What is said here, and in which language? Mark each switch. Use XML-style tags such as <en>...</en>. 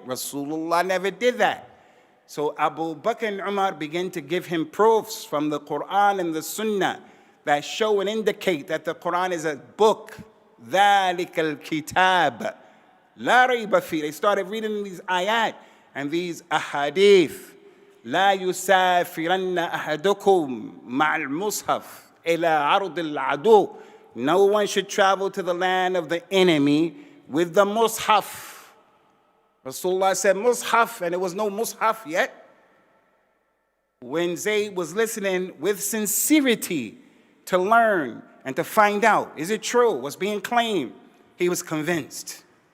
<en>Rasulullah never did that. So Abu Bakr and Umar began to give him proofs from the Qur'an and the Sunnah that show and indicate that the Qur'an is a book.</en> <ar>ذَلِكَ الْكِتَابِ La rayba fi.</ar> <en>They started reading these ayat and these ahadith.</en> <ar>لا يسافرن أحدكم مع المصحف إلى عرض العدو.</ar> <en>No one should travel to the land of the enemy with the mushaf. Rasulullah said mushaf, and there was no mushaf yet. When Zayd was listening with sincerity to learn and to find out, is it true, what's being claimed, he was convinced.</en>